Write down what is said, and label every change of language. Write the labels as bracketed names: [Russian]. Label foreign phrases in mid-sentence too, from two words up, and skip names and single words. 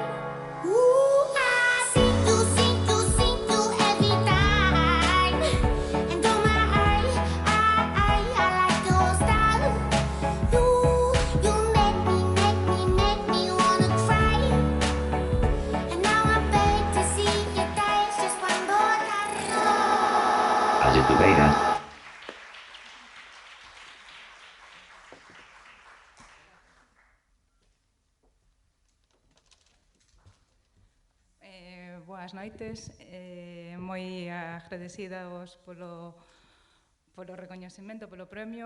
[English] Ooh, I see you every time, and oh my, I like your style. You make me wanna cry. And now I beg to see you dance just one more time. [Spanish] Allí tú verás. [Galician] Boas noites, moi agradecida vos polo recoñecemento, polo premio